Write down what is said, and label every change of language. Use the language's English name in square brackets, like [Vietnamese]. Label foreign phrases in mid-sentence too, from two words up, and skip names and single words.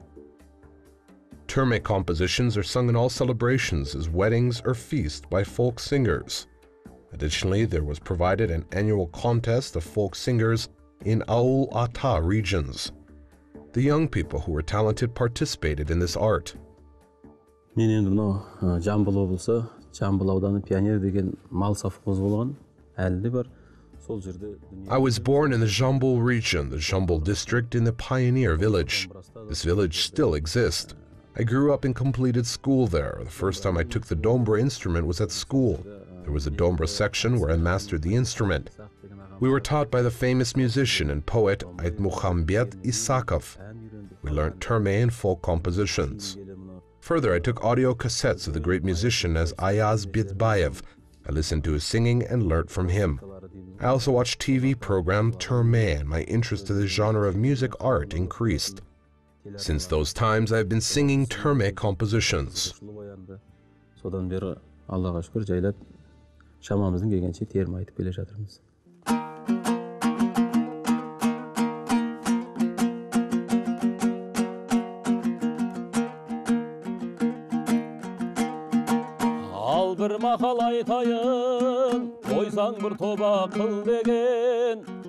[English] Terme compositions are sung in all celebrations as weddings or feasts by folk singers. Additionally, there was provided an annual contest of folk singers in Aul Ata regions. The young people who were talented participated in this art. [Kazakh] Мен енді мынау Жамбыл облысы, Жамбыл ауданы Пионер деген мал совхозы болған, әлі де бар. Сол жерде [English] I was born in the Jambul region, the Jambul district in the Pioneer village. This village still exists. I grew up and completed school there. The first time I took the dombra instrument was at school. There was a dombra section where I mastered the instrument. We were taught by the famous musician and poet Aytmuhammed Isakov. We learned Terme and folk compositions. Further, I took audio cassettes of the great musician as Ayaz Bitbayev. I listened to his singing and learnt from him. I also watched TV program Terme, and my interest in the genre of music art increased. Since those times, I have been singing Terme compositions. [Kazakh] Содан бері Аллаға шүкір жайлап шамамыздың келгенше терме айтып келе жатырмыз. Ал бір мақал айтайын, қойсаң бір тоба қыл деген.